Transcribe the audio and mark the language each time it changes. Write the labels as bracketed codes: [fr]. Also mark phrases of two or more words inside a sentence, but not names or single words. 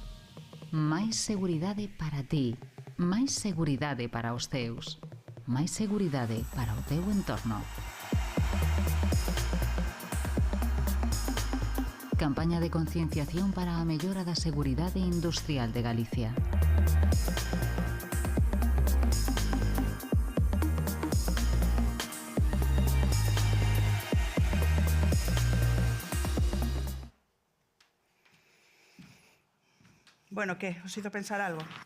[gl] Máis seguridade para ti, máis seguridade para os teus. máis seguridade para o teu entorno. Campaña de concienciación para a mellora da seguridade industrial de Galicia. [es] Bueno, ¿qué? ¿Os hizo pensar algo?